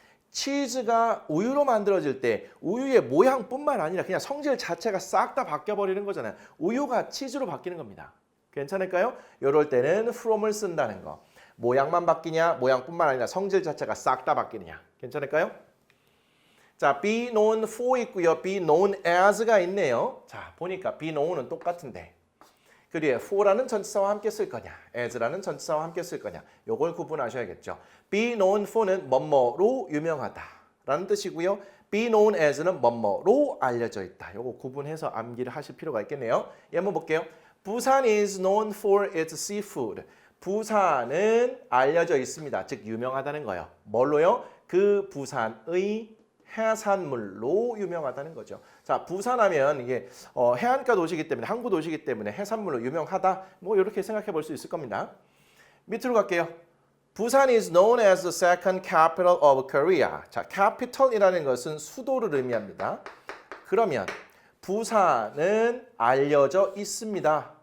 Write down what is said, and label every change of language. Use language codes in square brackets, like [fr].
[ko] 치즈가 우유로 만들어질 때 우유의 모양뿐만 아니라 그냥 성질 자체가 싹 다 바뀌어버리는 거잖아요. 우유가 치즈로 바뀌는 겁니다. 괜찮을까요? 이럴 때는 from을 쓴다는 거. 모양만 바뀌냐, 모양뿐만 아니라 성질 자체가 싹 다 바뀌느냐. 괜찮을까요? [en] 자, be known for [ko] 있고요. [en] be known as [ko] 가 있네요. 자, 보니까 be known은 똑같은데 그 뒤에 for라는 전치사와 함께 쓸 거냐, as라는 전치사와 함께 쓸 거냐. 요걸 구분하셔야겠죠. [en] be known for [ko] 는 뭐뭐로 유명하다라는 뜻이고요. [en] be known as [ko] 는 뭐뭐로 알려져 있다. 요거 구분해서 암기를 하실 필요가 있겠네요. 예문 볼게요. [en] 부산 is known for its seafood. [ko] 부산은 알려져 있습니다. 즉 유명하다는 거예요. 뭘로요? 그 부산의 해산물로 유명하다는 거죠. 자, 부산하면 이게 해안가 도시이기 때문에 항구 도시이기 때문에 해산물로 유명하다. 뭐 이렇게 생각해 볼 수 있을 겁니다. 밑으로 갈게요. [en] 부산 is known as the second capital of Korea. [ko] 자, capital이라는 것은 수도를 의미합니다. 그러면 부산은 알려져 있습니다.